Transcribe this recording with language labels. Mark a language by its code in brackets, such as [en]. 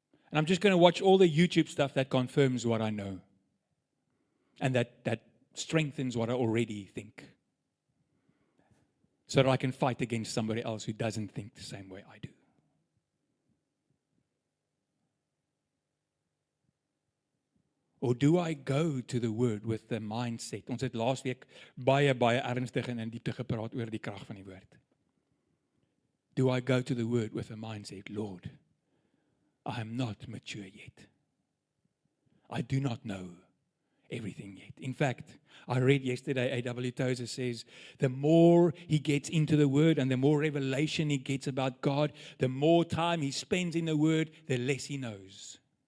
[en] And I'm just going to watch all the YouTube stuff that confirms what I know. And that strengthens what I already think. So that I can fight against somebody else who doesn't think the same way I do. Or do I go to the word with the mindset? [af] Ons het laas week baie ernstig en in diepte gepraat oor die krag van die woord. [en] Do I go to the word with a mindset, Lord, I am not mature yet. I do not know everything yet. In fact, I read yesterday, A.W. Tozer says, the more he gets into the word and the more revelation he gets about God, the more time he spends in the word, the less he knows.